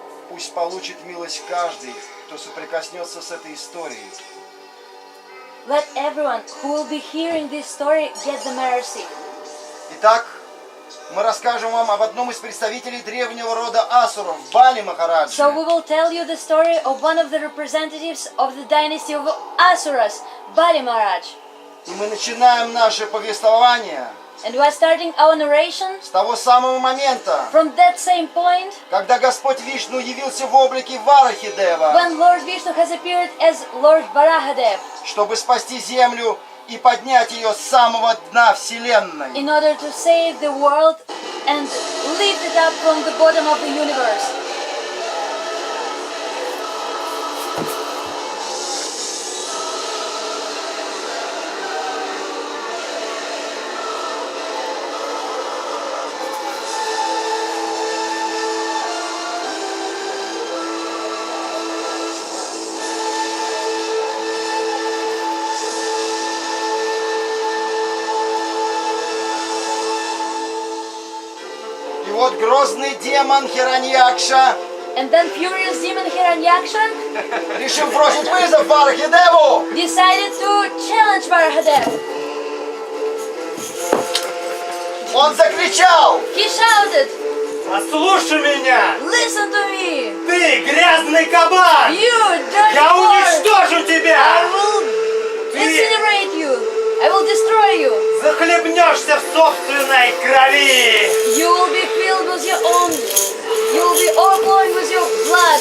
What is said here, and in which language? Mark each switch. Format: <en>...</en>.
<ru>Пусть получит милость каждый, кто соприкоснется с этой историей.</ru> <en>Let everyone who will be hearing this story get the mercy.</en> <ru>Итак, мы расскажем вам об одном из представителей древнего рода асуров, Бали Махараджи.</ru> <en>So we will tell you the story of one of the representatives of the dynasty of Asuras, Bali Maharaj.</en> <ru>И мы начинаем наше повествование</ru> <en>And we are starting our narration</en> <ru>с того самого момента,</ru> <en>from that same point</en> <ru>когда Господь Вишну явился в облике Варахидева,</ru> <en>when Lord Vishnu has appeared as Lord Varahadev</en> <ru>чтобы спасти землю и поднять ее с самого дна Вселенной.</ru> <en>in order to save the world and lift it up from the bottom of the universe.</en> <ru>И вот грозный демон Хираньякша,</ru> <en>And then furious demon Hiranyaksha</en> <ru>решив бросить вызов Варахидеву,</ru> <en>decided to challenge Varahadev.</en> <ru>он закричал:</ru> <en>He shouted,</en> <ru>Послушай меня.</ru> <en>"Listen to me!</en> <ru>Ты грязный кабан.</ru> <en>You dirty</en> <ru>Я</ru> <en>boy!</en> <ru>уничтожу</ru> <en>I</en> <ru>тебя.</ru> <en>will incinerate you! I will destroy you!</en> <ru>Захлебнешься в собственной крови.</ru> <en>You will be filled with your own... You will be overflowing with your blood!</en>